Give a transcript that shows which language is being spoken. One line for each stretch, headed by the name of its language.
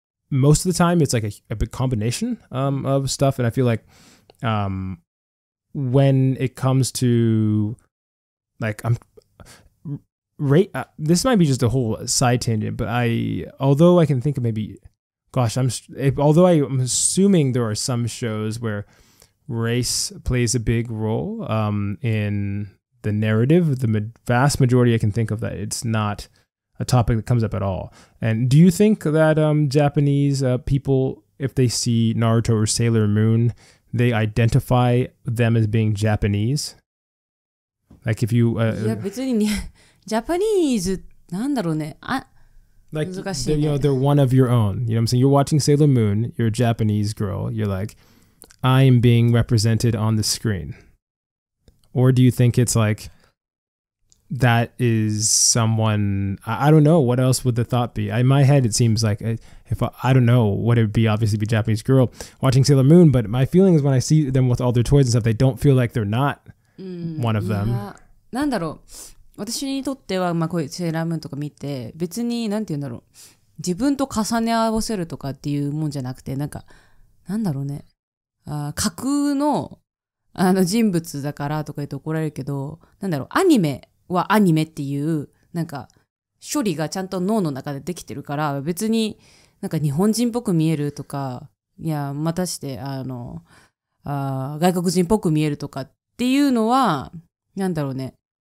English: Most of the time it's like a big combination of stuff. And I feel like when it comes to like, this might be just a whole side tangent, but although I can think of maybe, although I'm assuming there are some shows where race plays a big role in the narrative, the vast majority I can think of that it's not a topic that comes up at all. And do you think that Japanese people, if they see Naruto or Sailor Moon, they identify them as being Japanese? Like if you...
Japanese: いや、別にね、ジャパニーズ、なんだろうね。
English: Like,
Japanese: 難しいね。
English: they're one of your own. You know what I'm saying? You're watching Sailor Moon, you're a Japanese girl. You're like, I am being represented on the screen. Or do you think it's like, that is someone, I don't know, what else would the thought be? In my head, it seems like, if I don't know what it would be, obviously be a Japanese girl watching Sailor Moon, but my feeling is when I see them with all their toys and stuff, they don't feel like they're not one of them.
Japanese: なんだろう。私にとっては、まあこういうセーラームーンとか見て、別に、なんて言うんだろう。自分と重ね合わせるとかっていうもんじゃなくて、なんか、なんだろうね。架空の、人物だからとか言って怒られるけど、なんだろう、アニメはアニメっていう、なんか、処理がちゃんと脳の中でできてるから、別になんか日本人っぽく見えるとか、いや、またして、外国人っぽく見えるとかっていうのは、なんだろうね。